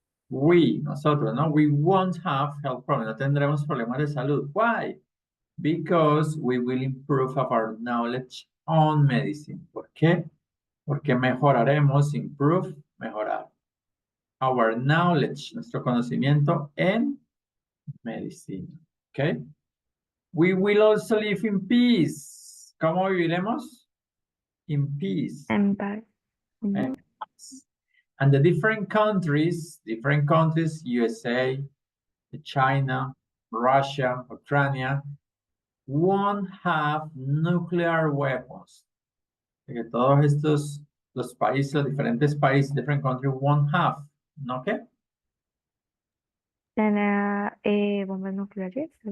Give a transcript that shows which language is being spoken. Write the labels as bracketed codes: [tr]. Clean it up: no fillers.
[es] Nosotros, ¿no? [en] We won't have health problems. [es] No tendremos problemas de salud. [en] Why? Because we will improve our knowledge on medicine. [es] ¿Por qué? Porque mejoraremos, improve, mejorar. [en] Our knowledge, [es] nuestro conocimiento en medicina. [en] Okay? We will also live in peace. [es] ¿Cómo viviremos? [en] In peace. [es] En paz. [en] And the different countries, USA, China, Russia, Ukraine, won't have nuclear weapons. [es] Que todos estos, los países, los diferentes países, [en] different countries won't have, [es] ¿no qué? ¿Tendrá bombas nucleares?